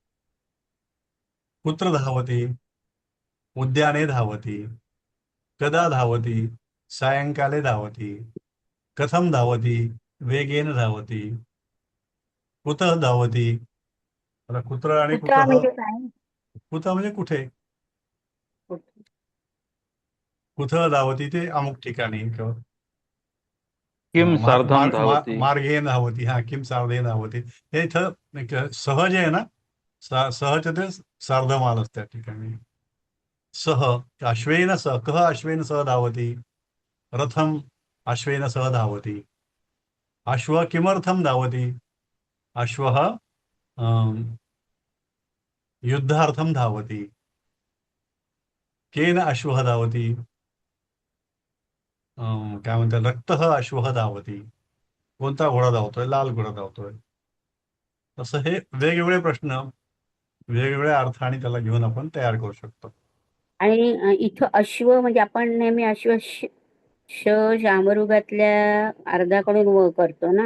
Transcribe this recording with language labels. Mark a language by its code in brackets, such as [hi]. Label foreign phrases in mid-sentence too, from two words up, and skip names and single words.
[sa] कुत्र धावती, उद्याने धावती. कदा धावती, सायंकाले धावती. कथम धावती, वेगेन धावती. कुतः धावती, [mr] आता कुत्र आणि कुठं कुतः. म्हणजे काय? कुतः म्हणजे कुठे, कुठं धावती ते अमुक ठिकाणी, किंवा [sa] किम सार्धम धावती. मार्गेन धावती. हा किम सार्धेन धावती. [mr] हे इथं एक सहज आहे ना, सहज ते सार्धमाल असते त्या ठिकाणी. [sa] सह अश्वेन सह, कह अश्वेन सह धावती. रथम अश्वेन सह धावती. अश्व किमर्थम धावती, अश्वः युद्धार्थम धावती. केन अश्वः धावती, [mr] काय म्हणतात, [sa] रक्तः अश्वः धावती. [mr] कोणता घोडा धावतोय, लाल घोडा धावतोय. तसं हे वेगवेगळे प्रश्न वेगवेगळ्या अर्थाने त्याला घेऊन आपण तयार करू शकतो. आणि इथं अश्व म्हणजे आपण नेहमी अश्व शामरुगातल्या अर्धाकडून व करतो ना,